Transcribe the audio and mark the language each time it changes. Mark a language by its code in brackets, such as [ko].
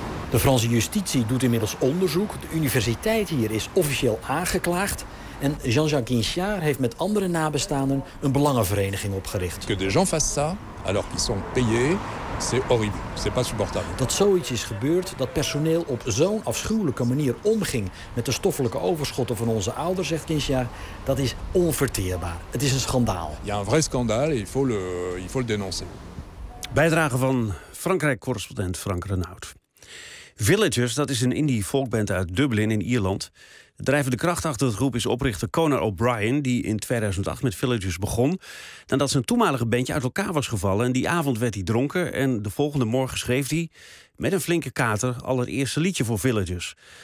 [nl] De Franse justitie doet inmiddels onderzoek. De universiteit hier is officieel aangeklaagd. En Jean-Jacques Guinchard heeft met andere nabestaanden een belangenvereniging opgericht. [fr] Que des gens fassent ça, alors qu'ils sont payés, c'est horrible, c'est pas supportable. [nl] Dat zoiets is gebeurd, dat personeel op zo'n afschuwelijke manier omging met de stoffelijke overschotten van onze ouders, zegt Guinchard, dat is onverteerbaar. Het is een schandaal. [fr] Il y a un vrai scandale, il faut le dénoncer. [nl] Bijdrage van Frankrijk-correspondent Frank Renaud. Villagers, dat is een indie folkband uit Dublin in Ierland. De drijvende kracht achter de groep is oprichter Conor O'Brien, die in 2008 met Villagers begon, nadat zijn toenmalige bandje uit elkaar was gevallen. En die avond werd hij dronken en de volgende morgen schreef hij met een flinke kater al het eerste liedje voor Villagers.